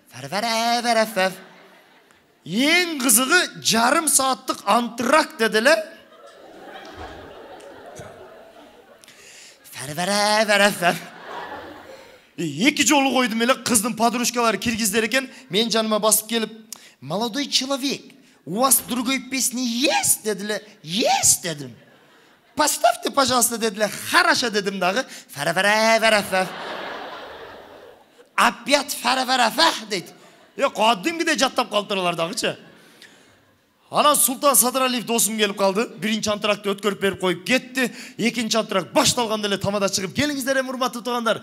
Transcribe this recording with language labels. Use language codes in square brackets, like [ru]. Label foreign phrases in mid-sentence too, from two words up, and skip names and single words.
[ky] Эң кызыгы жарым сааттык антракт дедиле. Эки жолу койдум эле, кыздын подружкалары киргиздер экен. Мен жаныма басып келип, [ru] молодой человек, у вас другой песни есть дедиле. [ky] Есть дедим. [ru] Поставьте, пожалуйста, дедиле. [ky] Хорошо дедим дагы. Опять дейт. Кадимкидей жаттап калдыралар дагычы. Анан Султан Садыралиев досум келип калды. Биринчи антрактты өткөрүп берип коюп кетти. Экинчи антракт башталганда эле тамада чыгып, келиңиздер эми урматтуу туугандар.